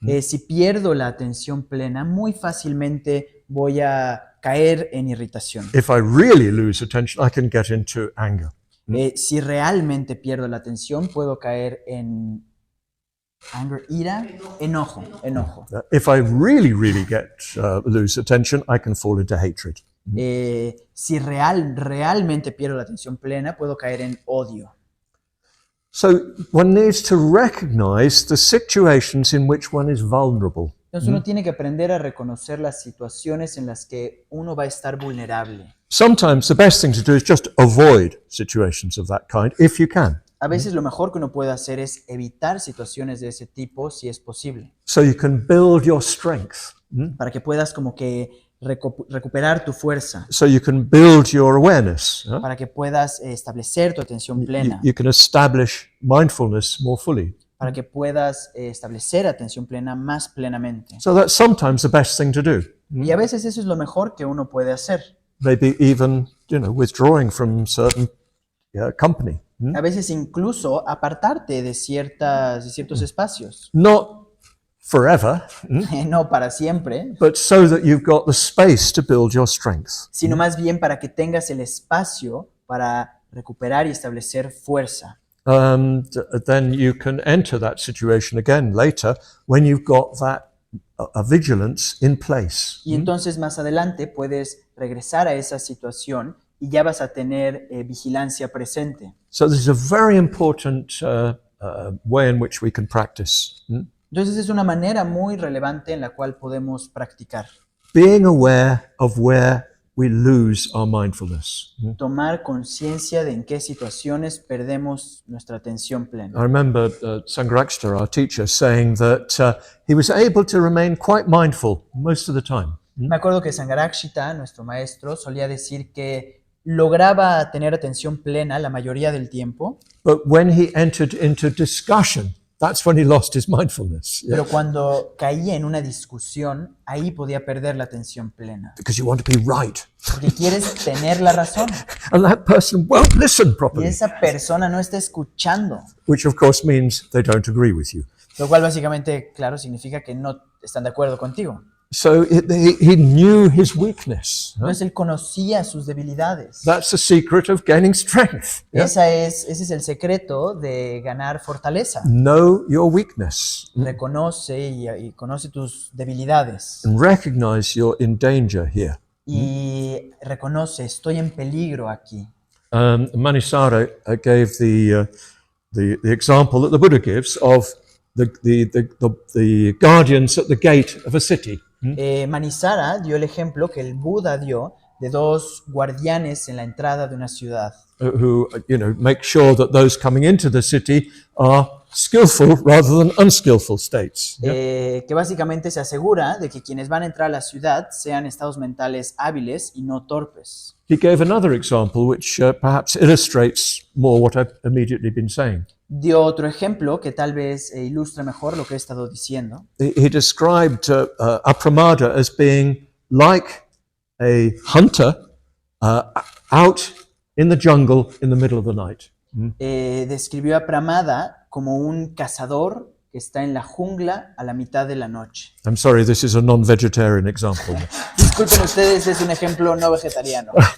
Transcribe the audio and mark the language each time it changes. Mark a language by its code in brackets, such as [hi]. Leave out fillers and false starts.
[es] Si pierdo la atención plena, muy fácilmente voy a caer en irritación. [en] If I really lose attention, I can get into anger. [es] Si realmente pierdo la atención, puedo caer en anger, ira, enojo. [en] If I really lose attention, I can fall into hatred. [es] Si realmente pierdo la atención plena, puedo caer en odio. [en] So one needs to recognize the situations in which one is vulnerable. [es] Entonces uno tiene que aprender a reconocer las situaciones en las que uno va a estar vulnerable. [en] Sometimes the best thing to do is just avoid situations of that kind, if you can. [es] A veces lo mejor que uno puede hacer es evitar situaciones de ese tipo si es posible. [en] So you can build your strength. [es] Para que puedas como que recuperar tu fuerza. [en] So you can build your awareness. [es] Para que puedas establecer tu atención plena. [en] You can establish mindfulness more fully. [es] Para que puedas establecer atención plena más plenamente. [en] So that's sometimes the best thing to do. [es] Y a veces eso es lo mejor que uno puede hacer. [en] Maybe even, withdrawing from certain company. [es] A veces incluso apartarte de ciertos espacios. [en] Not forever, [es] No para siempre, [en] but so that you've got the space to build your strength. [es] sino más bien para que tengas el espacio para recuperar y establecer fuerza. [en] Then you can enter that situation again later when you've got that vigilance in place. [es] Y entonces más adelante puedes regresar a esa situación y ya vas a tener vigilancia presente. [en] So this is a very important way in which we can practice. [es] Entonces es una manera muy relevante en la cual podemos practicar. [en] Being aware of where we lose our mindfulness. [es] Tomar conciencia de en qué situaciones perdemos nuestra atención [en] I [es] plena. [en] remember Sangharakshita, our teacher, saying that he was able to remain quite mindful most of the time. [es] Me acuerdo que Sangharakshita, nuestro maestro, solía decir que lograba tener atención plena la mayoría del tiempo, [en] But when he entered into discussion, that's when he lost his mindfulness. Yeah? [es] pero cuando caía en una discusión, ahí podía perder la atención plena. [en] Because you want to be right. [es] Porque quieres tener la razón [en] And that person won't listen [es] y [en] properly, [es] esa persona no está escuchando, [en] which of course means they don't agree with you. [es] lo cual básicamente, claro, significa que no están de acuerdo contigo. [en] So he knew his weakness. [es] Entonces él conocía sus debilidades. [en] That's the secret of gaining strength. Yeah? [es] Ese es el secreto de ganar fortaleza. [en] Know your weakness [es] Reconoce y conoce tus debilidades. [en] and recognize you're in danger here. [es] Y reconoce, estoy en peligro aquí. [en] Manisara gave the example that the Buddha gives of the guardians at the gate of a city. [es] Manisara dio el ejemplo que el Buda dio de dos guardianes en la entrada de una ciudad. [en] Who make sure that those coming into the city are skillful rather than unskillful states. [es] Que básicamente se asegura de que quienes van a entrar a la ciudad sean estados mentales hábiles y no torpes. [en] He gave another example which perhaps illustrates more what I've immediately been saying. [es] Dio otro ejemplo que tal vez ilustre mejor lo que he estado diciendo. [en] He described Apramada as being like a hunter out in the jungle in the middle of the night. [es] Describió a Pramada como un cazador que está en la jungla a la mitad de la noche. [en] I'm sorry, this is a non-vegetarian example. [es] Disculpen ustedes, es un ejemplo no vegetariano.